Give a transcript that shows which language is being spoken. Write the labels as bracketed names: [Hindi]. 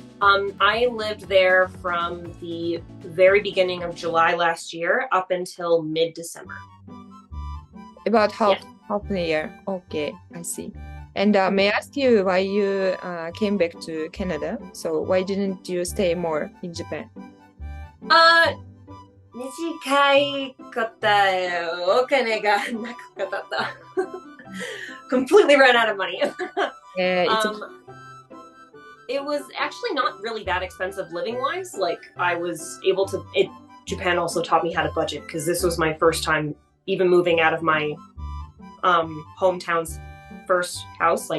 [English] I lived there from the very beginning of July last year up until mid-December. About half a year. Okay, I see. And may I ask you why you came back to Canada? So why didn't you stay more in Japan? [Japanese] 短いことお金がなかった。 [English] Completely ran out of money. It was actually not really that expensive living wise. Like I was able to, Japan also taught me how to budget because this was my first time even moving out of my hometown's first house.